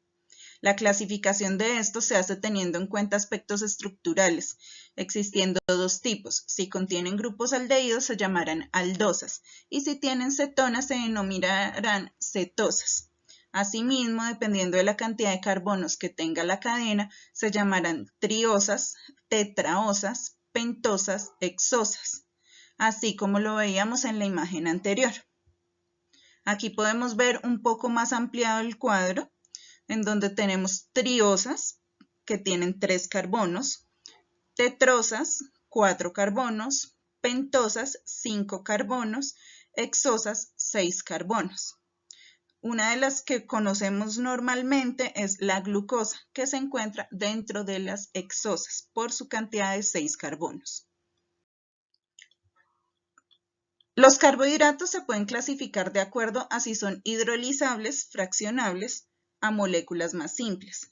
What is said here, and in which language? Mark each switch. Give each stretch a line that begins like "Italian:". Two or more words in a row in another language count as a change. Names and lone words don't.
Spanish: La clasificación de estos se hace teniendo en cuenta aspectos estructurales, existiendo dos tipos. Si contienen grupos aldehídos se llamarán aldosas y si tienen cetonas se denominarán cetosas. Asimismo, dependiendo de la cantidad de carbonos que tenga la cadena, se llamarán triosas, tetraosas, pentosas, hexosas, así como lo veíamos en la imagen anterior. Aquí podemos ver un poco más ampliado el cuadro, en donde tenemos triosas, que tienen 3 carbonos, tetrosas, 4 carbonos, pentosas, 5 carbonos, hexosas, 6 carbonos. Una de las que conocemos normalmente es la glucosa, que se encuentra dentro de las hexosas, por su cantidad de 6 carbonos. Los carbohidratos se pueden clasificar de acuerdo a si son hidrolizables, fraccionables, a moléculas más simples.